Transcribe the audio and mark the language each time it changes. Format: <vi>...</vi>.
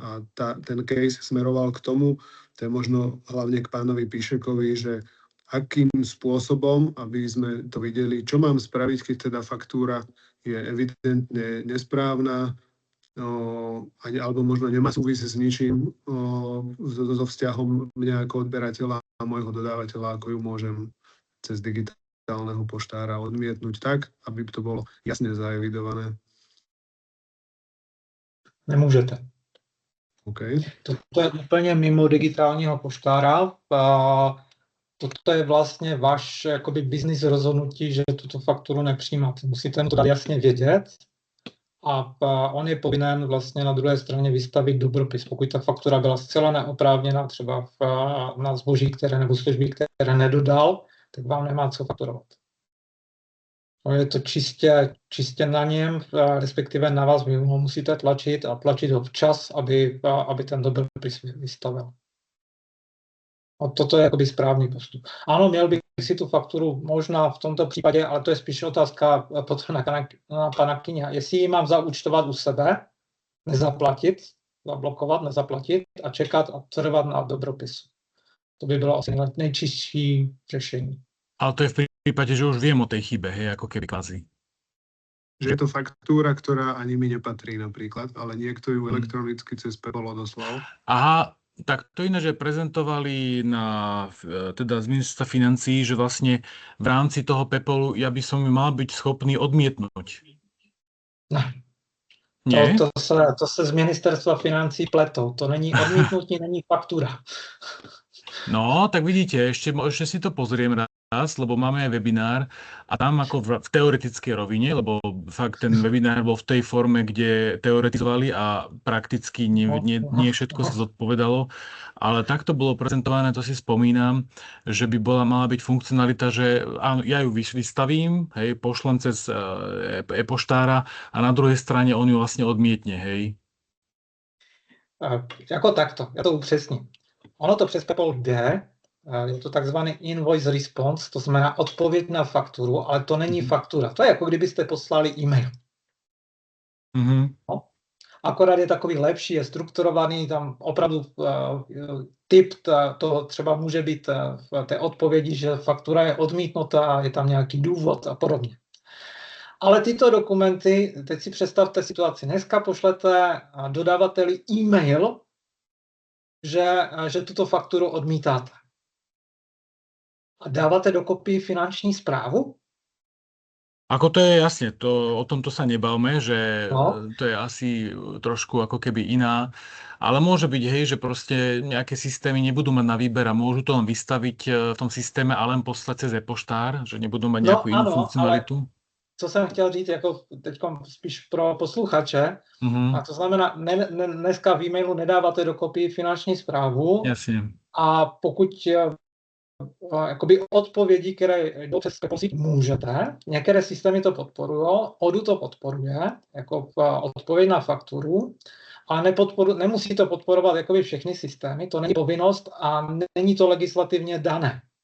<sk>A ten case smeroval k tomu, to je možno hlavne k pánovi Píšekovi, že akým spôsobom, aby sme to videli, čo mám spraviť, keď teda faktúra je evidentne nesprávna, alebo možno nemá súvisí s ničím, so vzťahom mňa ako odberateľa a môjho dodávateľa, ako ju môžem cez digitálneho poštára odmietnúť tak, aby to bolo jasne zaevidované.</sk> <cs>Nemůžete. Okay. To je úplně mimo digitálního poštára. Toto je vlastně váš jakoby business rozhodnutí, že tuto fakturu nepřijímáte. Musíte to jasně vědět a on je povinen vlastně na druhé straně vystavit dobropis. Pokud ta faktura byla zcela neoprávněná třeba na zboží, nebo služby, které nedodal, tak vám nemá co fakturovat. Je to čistě na něm, respektive na vás, vy ho musíte tlačit a tlačit ho včas, aby ten dobropis vystavil. A toto je jakoby správný postup. Ano, měl bych si tu fakturu možná v tomto případě, ale to je spíš otázka potom na pana Kyně. Jestli ji mám zaúčtovat u sebe, nezaplatit, zablokovat, nezaplatit a čekat a trvat na dobropisu. To by bylo asi nejčistší řešení.</cs> <sk>Ale to je v prípade, že už viem o tej chybe, hej, ako keby kvázi. Že je to faktúra, ktorá ani mi nepatrí napríklad, ale niekto ju elektronicky cez PayPal odoslal. Aha, tak to iné, že prezentovali teda z ministerstva financií, že vlastne v rámci toho PayPalu ja by som mal byť schopný odmietnúť.</sk> <cs>Nie? To se z ministerstva financí pletou. To není odmietnutí, není faktúra.</cs> <sk>No, tak vidíte, ešte si to pozriem lebo máme aj webinár a tam ako v teoretickej rovine, lebo fakt ten webinár bol v tej forme, kde teoretizovali a prakticky nie všetko sa zodpovedalo, ale takto bolo prezentované, to si spomínam, že by mala byť funkcionalita, že áno, ja ju vystavím, hej, pošlem cez e-poštára a na druhej strane on ju vlastne odmietne, hej.</sk> <cs>Jako takto, já to upřesním. Ono to přes PayPal jde, je to takzvaný invoice response, to znamená odpověď na fakturu, ale to není faktura. To je jako kdybyste poslali e-mail. No. Akorát je takový lepší, je strukturovaný, tam opravdu typ toho třeba může být v té odpovědi, že faktura je odmítnutá, je tam nějaký důvod a podobně. Ale tyto dokumenty, teď si představte situaci, dneska pošlete dodavateli e-mail, že tuto fakturu odmítáte. A dáváte dokopy finanční správu?</cs> <sk>Ako to je jasne, o tomto sa nebavme, že No. to je asi trošku ako keby iná, ale môže byť, hej, že proste nejaké systémy nebudú mať na výber a môžu to len vystaviť v tom systéme a len poslať cez e-poštár, že nebudú mať nejakú inú funkcionalitu.</sk> <cs>Ale co jsem chtěl říct, jako teď spíš pro posluchače, a to znamená, dneska v e-mailu nedáváte dokopy finanční správu. Jasně. A pokud jakoby odpovědi, které jdou přes PayPal, můžete, některé systémy to podporují, Odoo to podporuje, jako odpověď na fakturu, ale nemusí to podporovat jakoby všechny systémy, to není povinnost a není to legislativně dané.</cs>